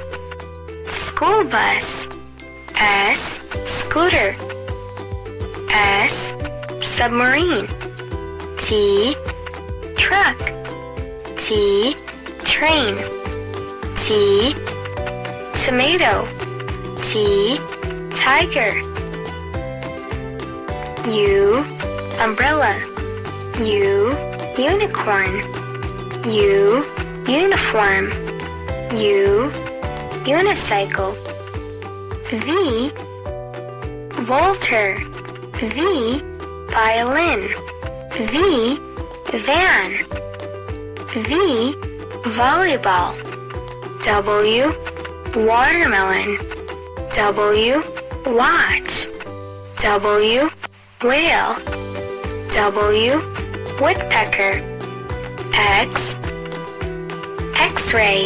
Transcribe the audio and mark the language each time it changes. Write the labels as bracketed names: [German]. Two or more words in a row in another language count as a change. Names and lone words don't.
[English] School bus. S. Scooter. S. Submarine. T. Truck. T. Train. T. Tomato. T. Tiger. U. Umbrella. U. Unicorn. U. Uniform. U. Unicycle. V. Volter. V. Violin. V. Van. V. Volleyball. W. Watermelon. W. Watch. W. Whale. W. Woodpecker. X. X-ray.